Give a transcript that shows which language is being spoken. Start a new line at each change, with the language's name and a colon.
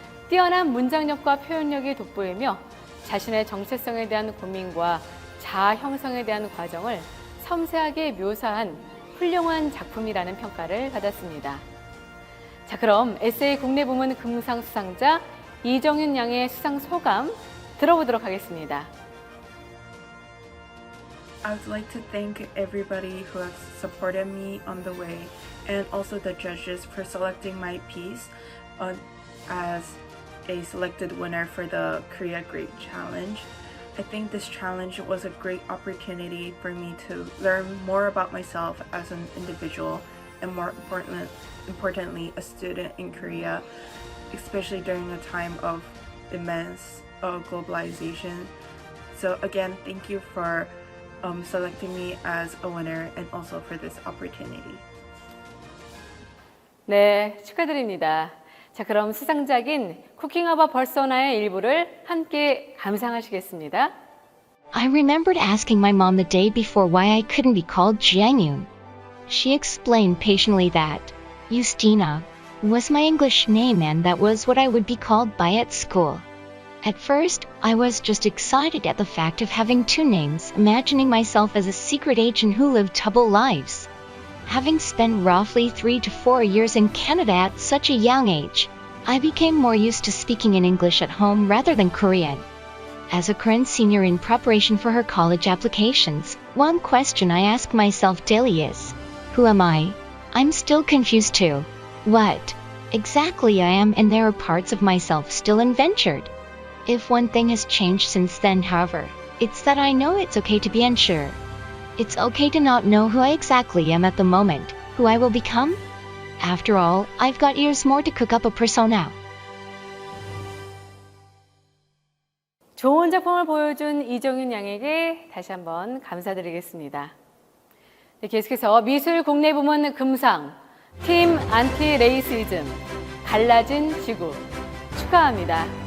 Korean: 뛰어난 문장력과 표현력이 돋보이며 자신의 정체성에 대한 고민과 자아 형성에 대한 과정을 섬세하게 묘사한 훌륭한 작품이라는 평가를 받았습니다. 자, 그럼 에세이 국내 부문 금상 수상자 이정윤 양의 수상 소감 들어보도록 하겠습니다.
English: I would like to thank everybody who has supported me on the way and also the judges for selecting my piece as a selected winner for the Korea Great Challenge. I think this challenge was a great opportunity for me to learn more about myself as an individual and more importantly a student in Korea, especially during a time of immense globalization. So again, thank you for selecting me as a winner and also for this opportunity.
Korean: 네, 축하드립니다. 자, 그럼 수상작인 쿠킹업 어 퍼소나의 일부를 함께 감상하시겠습니다.
English: I remembered asking my mom the day before why I couldn't be called Jiangyun. She explained patiently that Justina was my English name and that was what I would be called by at school. At first, I was just excited at the fact of having two names, imagining myself as a secret agent who lived double lives. Having spent roughly 3 to 4 years in Canada at such a young age, I became more used to speaking in English at home rather than Korean. As a current senior in preparation for her college applications, one question I ask myself daily is, who am I? I'm still confused too. What exactly I am, and there are parts of myself still unventured. If one thing has changed since then, however, it's that I know it's okay to be unsure. It's okay to not know who I exactly am at the moment, who I will become. After all, I've got years more to cook up a persona.
Korean: 좋은 작품을 보여준 이정윤 양에게 다시 한번 감사드리겠습니다. 네, 계속해서 미술 국내 부문 금상 팀 안티 레이시즘 갈라진 지구 축하합니다.